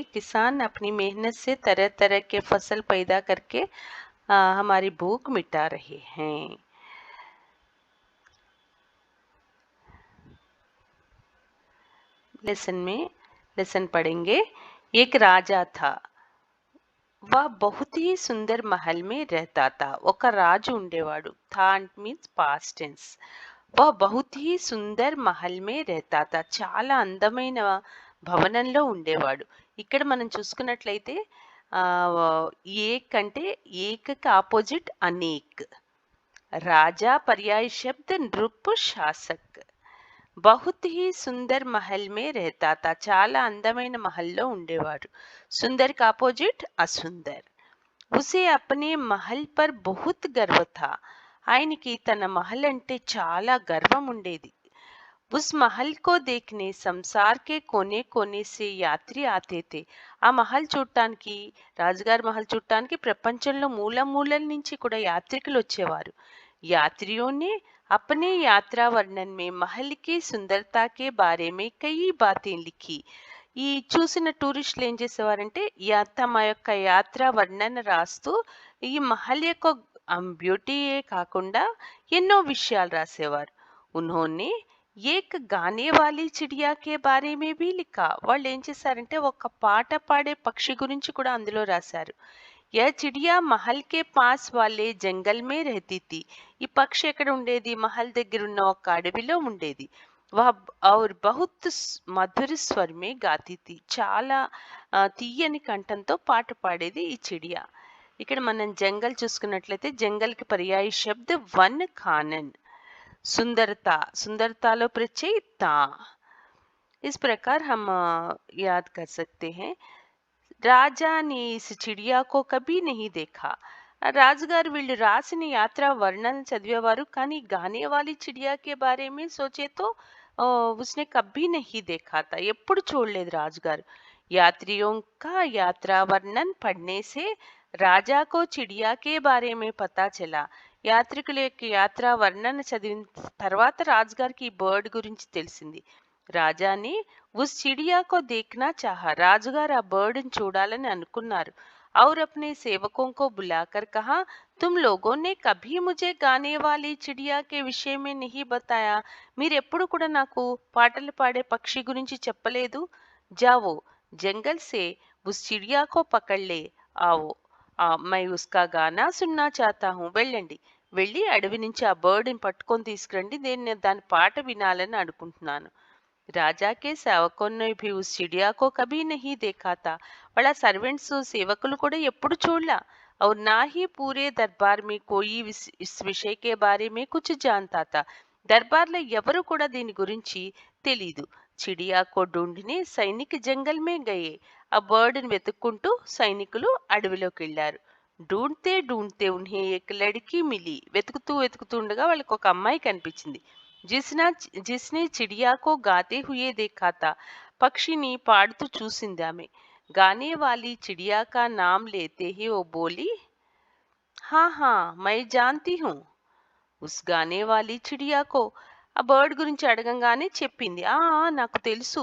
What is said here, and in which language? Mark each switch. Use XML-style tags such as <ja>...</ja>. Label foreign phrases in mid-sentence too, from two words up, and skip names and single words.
<hi>किसान अपनी मेहनत से तरह तरह के फसल पैदा करके हमारी भूख मिटा रहे हैं। लेसन पढ़ेंगे। एक राजा था। वह बहुत ही सुंदर महल में रहता था।</hi> <te>ఒక రాజు ఉండేవాడు.</te> <en>था means past tense.</en> <hi>वह बहुत ही सुंदर महल में रहता था.</hi> <te>చాలా అందమైన భవనంలో ఉండేవాడు. ఇక్కడ మనం చూసుకున్నట్లయితే ఏక్ అంటే ఏకకి ఆపోజిట్ అనేక్.</te> <hi>राजा पर्याय शब्द नृप शासक. बहुत ही सुंदर महल में रहता था.</hi> <te>చాలా అందమైన మహల్లో ఉండేవాడు.</te> <hi>సుందర్ का अपोजिट असुंदर. उसे अपने महल पर बहुत गर्व था.</hi> <te>ఆయనకి తన महल అంటే చాలా గర్వం ఉండేది.</te> <hi>उस महल को देखने संसार के कोने कोने से यात्री आते थे.</hi> <te>ఆ మహల్ చూడటానికి, రాజుగారి మహల్ చూడటానికి ప్రపంచంలో మూల మూలల నుంచి కూడా యాత్రికులు వచ్చేవారు.</te> <hi>यात्रियों ने अपने यात्रा वर्णन में महल की सुंदरता के बारे में कई बातें लिखी.</hi> <te>ఈ చూసిన టూరిస్టులు ఏం చేసేవారంటే తమ యొక్క యాత్ర వర్ణన రాస్తూ ఈ మహల్ యొక్క బ్యూటీయే కాకుండా ఎన్నో విషయాలు రాసేవారు.</te> <hi>उन्होंने एक गाने वाली चिड़िया के बारे में भी लिखा.</hi> <te>వాళ్ళు ఏం చేశారంటే ఒక పాట పాడే పక్షి గురించి కూడా అందులో రాశారు.</te> <hi>यह चिड़िया महल के पास वाले जंगल में रहती थी.</hi> <te>ఈ పక్షి ఎక్కడ ఉండేది? మహల్ దగ్గర ఉన్న ఒక అడవిలో ఉండేది.</te> <hi>वह और बहुत मधुर स्वर में गाती थी.</hi> <te>చాలా తీయని కంఠంతో పాట పాడేది ఈ చిడియా. ఇక్కడ మనం జంగల్ చూసుకున్నట్లయితే జంగల్ కి</te> <hi>पर्याय शब्द वन कानन. सुंदरता, सुंदरता लो प्रत्यय ता. इस प्रकार हम याद कर सकते हैं. राजा ने इस चिड़िया को कभी नहीं देखा.</hi> <te>రాజుగారు వీళ్ళు రాసిన యాత్ర వర్ణన చదివేవారు, కానీ</te> <hi>गाने वाली चिड़िया के बारे में सोचे तो उसने कभी नहीं देखा था.</hi> <te>ఎప్పుడు చూడలేదు రాజుగారు.</te> <hi>यात्रियों का यात्रा वर्णन पढ़ने से राजा को चिड़िया के बारे में पता चला.</hi> <te>యాత్రికుల యొక్క యాత్ర వర్ణన చదివిన తర్వాత రాజుగారికి ఈ బర్డ్ గురించి తెలిసింది.</te> <hi>రాజాని उस चिड़िया को देखना चाहा.</hi> <te>రాజుగారు ఆ బర్డ్ ని చూడాలని అనుకున్నారు.</te> <hi>और अपने सेवकों को बुलाकर कहा, तुम लोगों ने कभी मुझे गाने वाली चिड़िया के विषय में नहीं बताया. మీరెప్పుడు కూడా నాకు పాటలు పాడే పక్షి గురించి చెప్పలేదు. जाओ जंगल से उस चिड़िया को पकड़ ले आओ. मैं उसका गाना सुनना चाहता हूँ.</hi> <te>వెళ్ళండి, వెళ్ళి అడవి నుంచి ఆ బర్డ్ ని పట్టుకొని తీసుకురండి. నేను దాని పాట వినాలని అనుకుంటున్నాను.</te> <hi>राजा के सेवकों ने भी उस चिड़िया को कभी नहीं देखा था.</hi> <te>వాళ్ళ సర్వెంట్స్ సేవకులు కూడా ఎప్పుడు చూడలా.</te> <hi>और ना ही पूरे दरबार में कोई इस विषय के बारे में कुछ जानता था.</hi> <te>దర్బార్లో ఎవరు కూడా దీని గురించి తెలీదు.</te> <hi>चिड़िया को ढूंढने सैनिक जंगल में गए.</hi> <te>ఆ బర్డ్ ని వెతుక్కుంటూ సైనికులు అడవిలోకి వెళ్ళారు.</te> <hi>ढूंढते ढूंढते उन्हें एक लड़की मिली.</hi> <te>వెతుకుతూ వెతుకుతూ ఉండగా వాళ్ళకి ఒక అమ్మాయి కనిపించింది.</te> <hi>जिसने चिड़िया को गाते हुए देखा था.</hi> <te>పక్షిని పాడుతూ చూసింది ఆమె.</te> <hi>गाने वाली चिड़िया का नाम लेते ही वो बोली, हाँ हाँ मैं जानती हूँ. उस गाने वाली चिड़िया को</hi> <te>ఆ బర్డ్ గురించి అడగంగానే చెప్పింది, నాకు తెలుసు.</te>